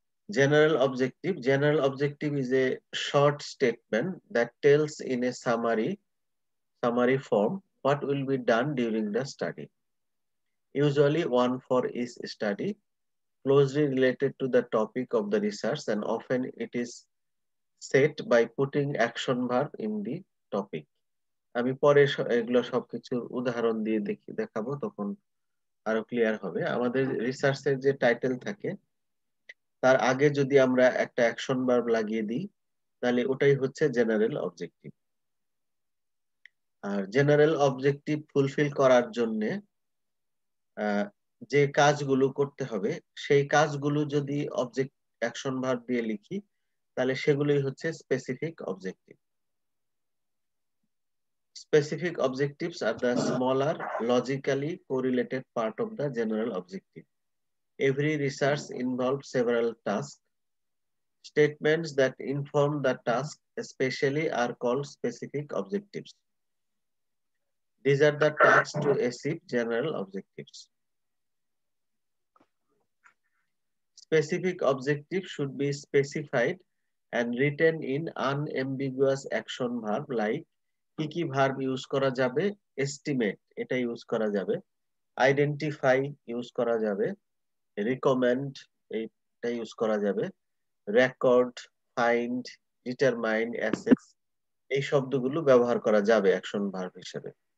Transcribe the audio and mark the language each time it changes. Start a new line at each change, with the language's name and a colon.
English: General objective is a short statement that tells in a summary form what will be done during the study. Usually one for each study, closely related to the topic of the research, and often it is set by putting action verb in the topic.
Bangla: আমি পরে এগুলো সবকিছুর উদাহরণ দিয়ে দেখাবো, তখন আরো clear হবে। আমাদের রিসার্চের যে টাইটেল থাকে তার আগে যদি আমরা একটা অ্যাকশন ভার্ব লাগিয়ে দিই, তাহলে ওটাই হচ্ছে জেনারেল অবজেক্টিভ। আর জেনারেল অবজেক্টিভ ফুলফিল করার জন্য যে কাজগুলো করতে হবে, সেই কাজগুলো যদি অবজেক্ট অ্যাকশন ভার্ব দিয়ে লিখি, তাহলে সেগুলোই হচ্ছে specific objective.
English: Specific objectives are the smaller, logically correlated part of the general objective. Every research involves several tasks. Statements that inform the task especially are called specific objectives. These are the tasks to achieve general objectives. Specific objectives should be specified and written in unambiguous action verb like
Bangla: কি কি verb use করা যাবে, estimate এটা use করা যাবে, identify use করা যাবে, recommend এটা ইউজ করা যাবে, রেকর্ড, ফাইন্ড, ডিটারমাইন, অ্যাসেস এই শব্দগুলো ব্যবহার করা যাবে অ্যাকশন ভার্ব হিসেবে।